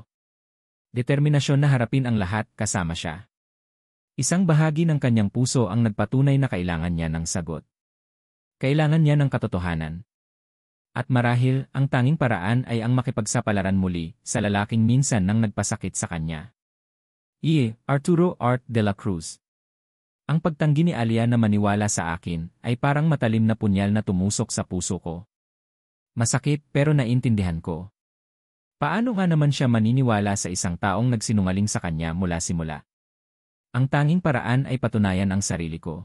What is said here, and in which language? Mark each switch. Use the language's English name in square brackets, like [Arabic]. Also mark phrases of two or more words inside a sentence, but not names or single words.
[Filipino] Determinasyon na harapin ang lahat kasama siya. Isang bahagi ng kanyang puso ang nagpatunay na kailangan niya ng sagot. Kailangan niya ng katotohanan. At marahil, ang tanging paraan ay ang makipagsapalaran muli sa lalaking minsan nang nagpasakit sa kanya. Arturo Art de la Cruz. Ang pagtanggi ni Alia na maniwala sa akin ay parang matalim na punyal na tumusok sa puso ko. Masakit pero naintindihan ko. Paano nga naman siya maniniwala sa isang taong nagsinungaling sa kanya mula simula? Ang tanging paraan ay patunayan ang sarili ko.